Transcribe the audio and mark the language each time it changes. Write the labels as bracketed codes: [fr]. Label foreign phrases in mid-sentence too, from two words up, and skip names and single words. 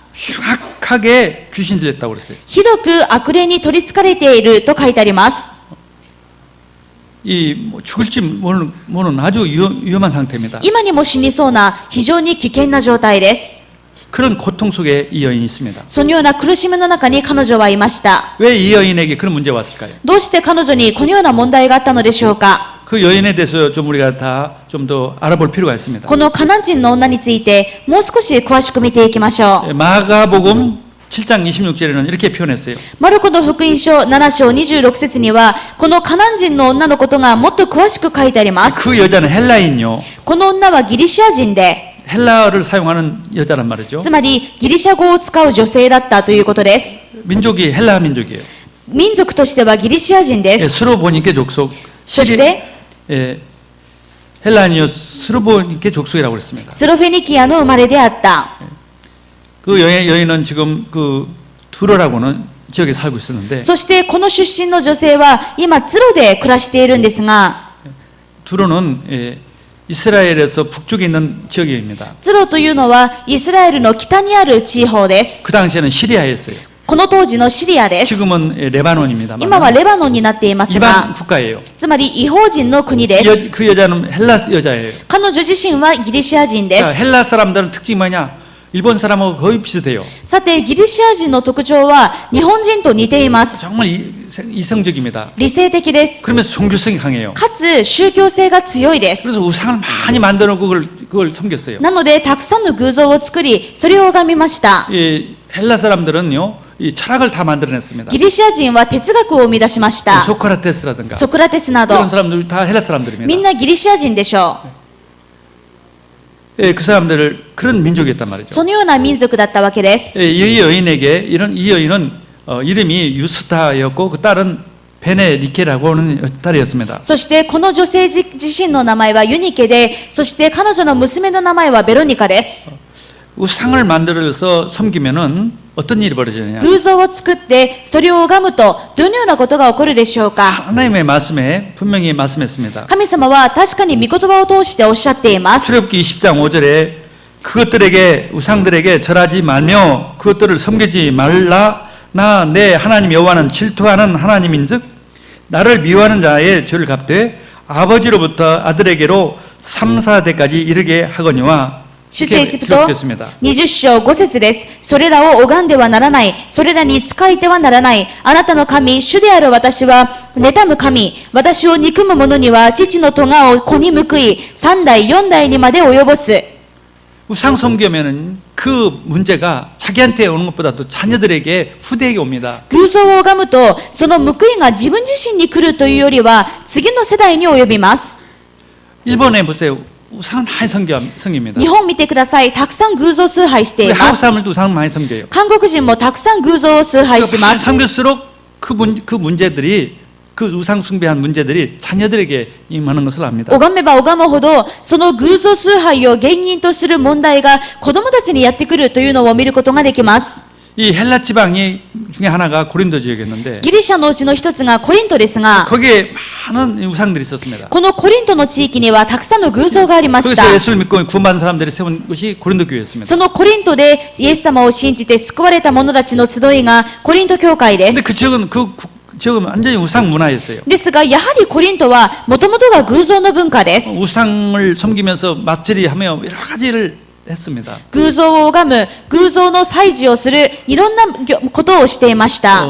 [ko] 흉악하게 귀신 들렸다고 그랬어요. [ja] ひどく悪霊に取り憑かれていると書いてあります。 [ko] 죽을지 모르는 아주 위험한 상태입니다. [ja] 今にも死にそうな非常に危険な状態です。 [ko] 그런 고통 속에 이 여인이 있습니다. [ja] そのような苦しみの中に彼女はいました。 [ko] 왜 이 여인에게 그런 문제가 왔을까요? [ja] どうして彼女にこのような問題があったのでしょうか。 [ko] 그 여인에 대해서 좀 우리가 다 좀 더 알아볼 필요가 있습니다. [ja] このカナン人の女についてもう少し詳しく見ていきましょう。 [ko] 마가복음 7장 26절에는 이렇게 표현했어요. [ja] マルコの福音書7章26節にはこのカナン人の女のことがもっと詳しく書いてあります。 [ko] 그 여자는 헬라인요. [ja] この女はギリシア人で、 [ko] 헬라어를 사용하는 여자란 말이죠. [ja] つまりギリシャ語を使う女性だったということです。 [ko] 민족이 헬라 민족이에요. [ja] 民族としてはギリシア人です。 [ko] 스로보니케 족속. [ja] そして [ko] 헬라인이요 스로보니케 족속이라고 그랬습니다. [ja] スロフェニキアの生まれであった。 [ko] 그 여인은 지금 그 두로라고는 지역에 살고 있었는데 [ja] そしてこの出身の女性は今ツロで暮らしているんですが、 [ko] 두로는 이스라엘에서 북쪽에 있는 지역입니다. [ja] ツロというのはイスラエルの北にある地方です。 [ko] 그 당시에는 시리아였어요. [ja] この当時のシリアです。 [ko] 지금은 레바논입니다. [ja] 今はレバノンになっています [ko] 이방 [ja] が、 [ko] 국가예요. [ja] つまり異邦人の国です。 [ko] 그 여자는 헬라 여자예요. [ja] 彼女自身はギリシア人で [ko] 자, [ja] す。 [ko] 헬라 사람들은 특징이 뭐냐? 일본 사람하고 거의 비슷해요. [ja] さて、ギリシア人の特徴は日本人と似ています。 [ko] 정말 이성적입니다. [ja] 理性的です。 [ko] 그러면서 종교성이 강해요. [ja] かつ宗教性が強いです。 [ko] 그래서 우상을 많이 만들어 그걸 섬겼어요. [ja] なので、たくさんの偶像を作り、それを拝みました。 [ko] 이 헬라 사람들은요, 이 철학을 다 만들어냈습니다. [ja] ギリシア人は哲学を生み出しました。 [ko] 소크라테스라든가 [ja] ソクラテスなど、 [ko] 그런 사람들 다 헬라 사람들입니다. [ja] みんなギリシア人でしょう。 [ko] 그 사람들을 그런 민족이었단 말이죠. [ja] そのような民族だったわけです。 [ko] 이 여인에게 이 여인은 이름이 유스타였고 그 딸은 베네리케라고 하는 딸이었습니다. [ja] そしてこの女性自身の名前はユニケで、そして彼女の娘の名前はベロニカです。 [ko] 우상을 만들어서 섬기면은 어떤 일이 벌어지느냐? [ja] 偶像を作ってそれを拝むとどのようなことが起こるでしょうか。 [ko] 하나님의 말씀에 분명히 말씀했습니다. [ja] 神様は確かに御言葉を通しておっしゃっています。 [ko] 출애굽기 20장 5절에 그것들에게 우상들에게 절하지 말며 그것들을 섬기지 말라. 나 내 하나님 여호와는 질투하는 하나님인즉 나를 미워하는 자의 죄를 갚되 아버지로부터 아들에게로 3, 4대까지 이르게 하거니와 [ja] 出 [ko] 이렇게 [ja] エジプト [ko] 기록됐습니다. [ja] 20章5節です。それらを拝んではならない。それらに仕えてはならない。あなたの神、主である私は、妬む神。私を憎む者には、父の咎を子に報い、3代、4代にまで及ぼす。 [ko] 우상 숭배면은 그 문제가 자기한테 오는 것보다도 자녀들에게 후대에게 옵니다. [ja] 偶像を拝むと、その報いが自分自身に来るというよりは、次の世代に及びます。 [ko] 일본에 보세요. 우상을 많이 섬깁니다. [ja] 日本見てください。たくさん偶像崇拝してい [ko] 우리 [ja] ま [ko] 한국 [ja] す。 [ko] 사람들도 우상을 많이 섬겨요. [ja] 韓国人もたくさん偶像を崇拝しま [ko] 많이 [ja] す。 [ko] 섬길수록 그 문제들이 그 우상 숭배한 문제들이 자녀들에게 임하는 것을 압니다. [ja] 拝めば拝むほど、その偶像崇拝を原因とする問題が子供たちにやってくるというのを見ることができます。 [ko] 이 헬라 지방이 중에 하나가 고린도 지역이었는데 [ja] ギリシャのうちの一つがコリントですが、 [ko] 거기에 많은 우상들이 있었습니다. [ja] このコリントの地域にはたくさんの偶像がありまし [ko] 거기서 [ja] た。 [ko] 예수를 믿고 구원받은 사람들이 세운 것이 고린도 교회였습니다. [ja] そのコリントでイエス様を信じて救われた者たちの集いがコリント教会で [ko] 근데 [ja] す。 [ko] 그 지역은 완전히 우상 문화였어요. [ja] ですが、やはりコリントはもともとが偶像の文化です。 [ko] 우상을 섬기면서 맞질이하며 여러 가지를 했습니다. [ja] 偶像を拝む、偶像の祭事をする、いろんなことをしていました。